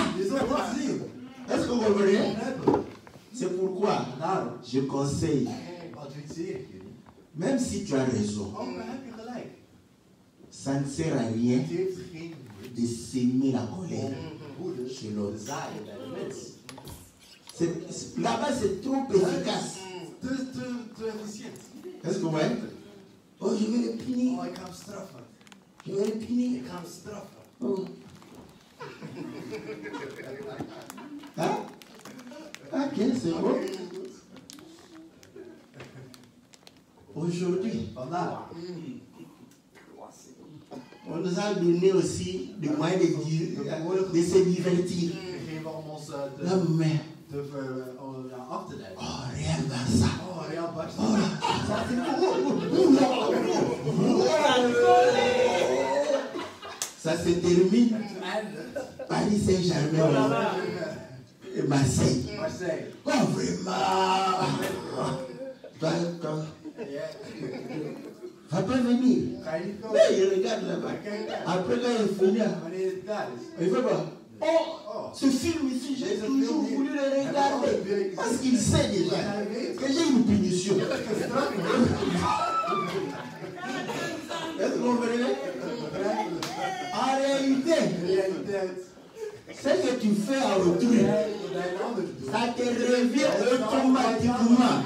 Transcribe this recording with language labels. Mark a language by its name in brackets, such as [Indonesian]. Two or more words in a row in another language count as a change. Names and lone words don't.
[French] Est-ce que vous comprenez? C'est pourquoi je conseille, même si tu as raison, ça ne sert à rien de s'aimer la colère chez l'autre. Là-bas, c'est trop efficace. Est-ce que vous voyez? Oh, je vais le punir. [Dutch] Oh, ik ga hem straffen. [French] Je vais le punir. [Dutch] Ik ga hem straffen. [French] Oh. Hein? Ok, c'est bon. Aujourd'hui, [Dutch] Vandaag. [French] on nous a donné aussi des moyens de se divertir. [Dutch] We geven om ons [French] Non, mais, [Dutch] af te leiden. [French] oh, rien dans ça. Oh, Real Barca. Ça se termine. [Dutch] En [French] Paris Saint-Germain et Marseille. Marseille. Oh, vraiment. Toi, va pas venir. [Dutch] Ga je niet komen? [French] Mais il regarde là-bas. Après, quand il finit, [Dutch] Wanneer het klaar is. [French] il fait quoi? Oh, ce film ici, j'ai toujours voulu le regarder. Parce qu'il sait déjà que j'ai une punition. Est-ce que vous comprenez? En réalité, ce que tu fais en retour, ça te revient automatiquement.